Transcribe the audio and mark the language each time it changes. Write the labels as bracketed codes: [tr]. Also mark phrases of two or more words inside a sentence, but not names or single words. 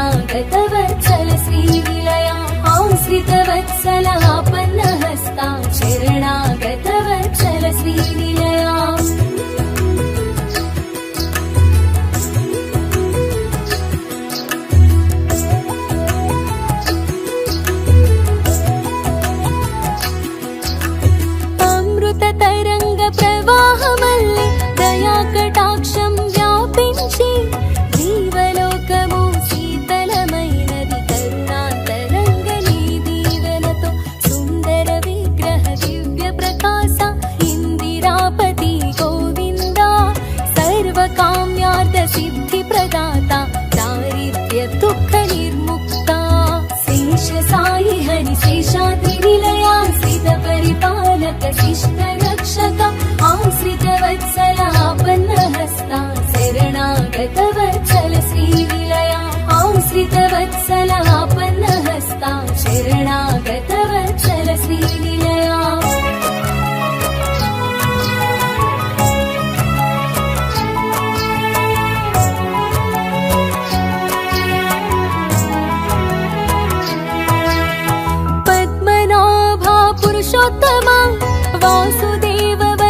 [sa] शरणागतवत्सल श्रीनिलया आश्रितवत्सलापन्नहस्ता शरणागतवत्सल श्रीनिलया तरंग प्रवाहमल्लि दया [te] కటాక్షం వ్యాపించి జీవలోకము శీతలమైనది [sa] కరుణాంతరంగ [te] నీ దీవెనతో [sa] సుందర విగ్రహ దివ్య ప్రకాశ ఇందిరాపతి గోవింద సర్వకామ్యార్థ సిద్ధి ప్రదాత దారిద్ర్య దుఃఖ నిర్ముక్త శేష సాయి హరి శేషాద్రి నిలయా స్థిత పరిపాలక శిష్ట आश्रितवत्सलापन्नहस्ता शरणागतवत्सल श्रीनिलया आश्रितवत्सलापन्नहस्ता शरणागतवत्सल श्रीनिलया पद्मनाभा पुरुषोत्तमा वासुदेव